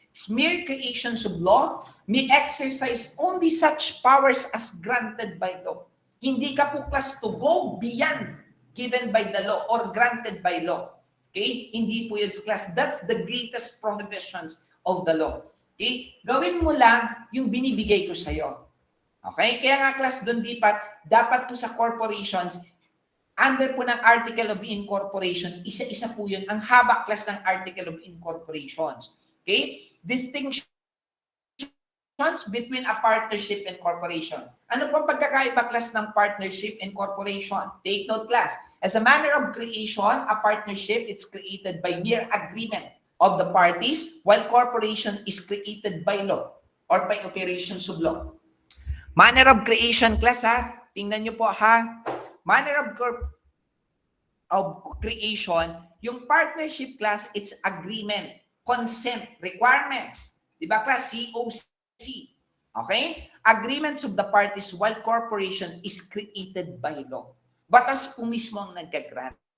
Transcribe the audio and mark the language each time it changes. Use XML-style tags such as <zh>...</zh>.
<en>It's mere creations of law may exercise only such powers as granted by law.</en> <tl>Hindi ka po,</tl> <en>class, to go beyond given by the law or granted by law. Okay?</en> <tl>Hindi po yun,</tl> <en>class. That's the greatest prohibitions of the law. Okay?</en> <tl>Gawin mo lang yung binibigay ko sa'yo. Okay? Kaya nga, class, doon dapat po sa corporations, under po ng Article of Incorporation, isa-isa po yun. Ang haba, class, ng Article of Incorporations. Okay?</tl> <en>Distinctions between a partnership and corporation.</en> <tl>Ano pong pagkakaiba, class, ng partnership and corporation?</tl> <en>Take note,</en> <tl>class.</tl> <en>As a manner of creation, a partnership is created by mere agreement of the parties, while corporation is created by law or by operations of law. Manner of creation, class, ha?</en> <tl>Tingnan nyo po, ha?</tl> <en>Manner of creation, yung partnership, class, it's agreement, consent, requirements. Diba, class? COC. Okay? Agreements of the parties while corporation is created by law.</en> <tl>Batas po mismo ang nagka-grant.</tl>